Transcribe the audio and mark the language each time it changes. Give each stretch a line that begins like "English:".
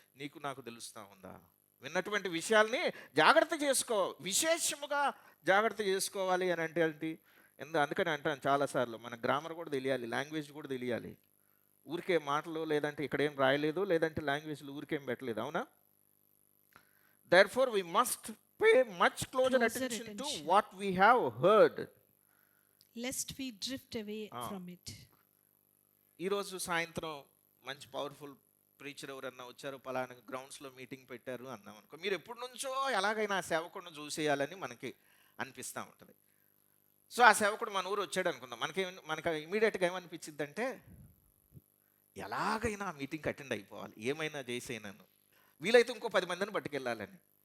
Telugu: నీకు నాకు తెలుస్తూ ఉందా? విన్నటువంటి విషయాల్ని జాగ్రత్త చేసుకో, విశేషముగా జాగ్రత్త చేసుకోవాలి అని అంటే ఏంటి? అందుకని అంటాను చాలాసార్లు, మన గ్రామర్ కూడా తెలియాలి, లాంగ్వేజ్ కూడా తెలియాలి. ఊరికే మాటలు లేదంటే ఇక్కడేం రాయలేదు, లేదంటే లాంగ్వేజ్లు ఊరికేం పెట్టలేదు, అవునా?
English: Therefore we must pay much closer attention to what we have heard, lest we drift away from it.
Telugu: ఈరోజు సాయంత్రం మంచి పవర్ఫుల్ ప్రీచర్ ఎవరన్నా వచ్చారు, పలానా గ్రౌండ్స్లో మీటింగ్ పెట్టారు అన్నాం అనుకో, మీరు ఎప్పటి నుంచో ఎలాగైనా ఆ సేవకుడిని చూసేయాలని మనకి అనిపిస్తూ ఉంటుంది. సో ఆ సేవకుడు మన ఊరు వచ్చాడు అనుకుందాం, మనకి ఇమీడియట్గా ఏమనిపించింది అంటే, ఎలాగైనా ఆ మీటింగ్కి అటెండ్ అయిపోవాలి, ఏమైనా చేసేనాను, వీలైతే ఇంకో 10 మందిని పట్టుకెళ్ళాలని.